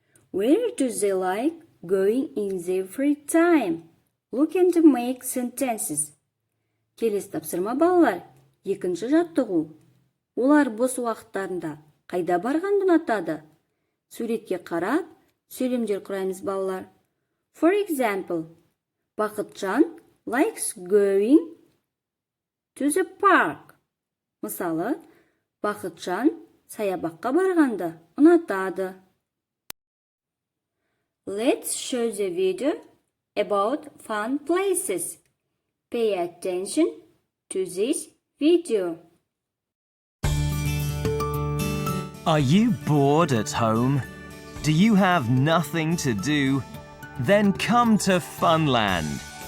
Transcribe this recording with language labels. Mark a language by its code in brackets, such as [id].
[en] Where do they like going in their free time? Look and make sentences. [kk] Келесі тапсырма балалар. Екінші жаттығу. Олар бос уақыттарында қайда барғанды ұнатады? Суретке қарап, сөйлемдер құраймыз балалар. [en] For example, Бақытжан likes going to the park. [kk] Мысалы, Бақытжан саябаққа барғанды ұнатады. [en] Let's show the video about fun places. Pay attention to this video. Are you bored at home? Do you have nothing to do? Then come to Funland.